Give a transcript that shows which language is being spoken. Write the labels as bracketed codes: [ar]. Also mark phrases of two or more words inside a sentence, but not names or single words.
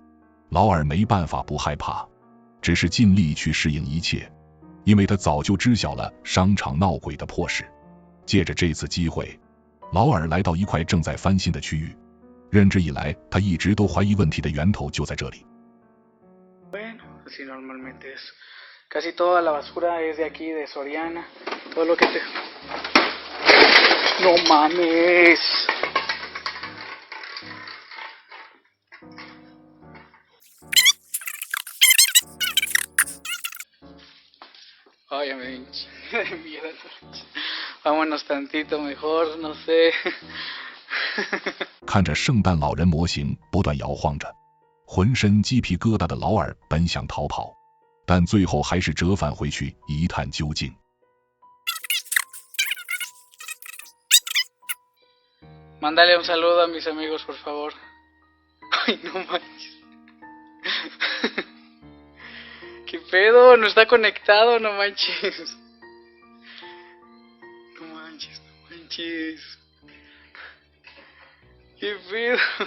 [zh] 劳尔没办法不害怕，只是尽力去适应一切，因为他早就知晓了商场闹鬼的破事。借着这次机会，劳尔来到一块正在翻新的区域，任之以来他一直都怀疑问题的源头就在这里。 [es] Bueno, así normalmente es. Casi toda la basura es de aquí, de Soriana. Todo lo que te... ¡No mames! Ay, ya me dio un chingo de miedo. Vámonos tantito mejor, no sé. [zh] 看着圣诞老人模型不断摇晃着，浑身鸡皮疙瘩的劳尔本想逃跑，但最后还是折返回去一探究竟。 [es] Mándale un saludo a mis amigos, por favor. Ay, no manches. ¿Qué pedo? No está conectado, no manches. No manches, no manches. ¿Qué pedo?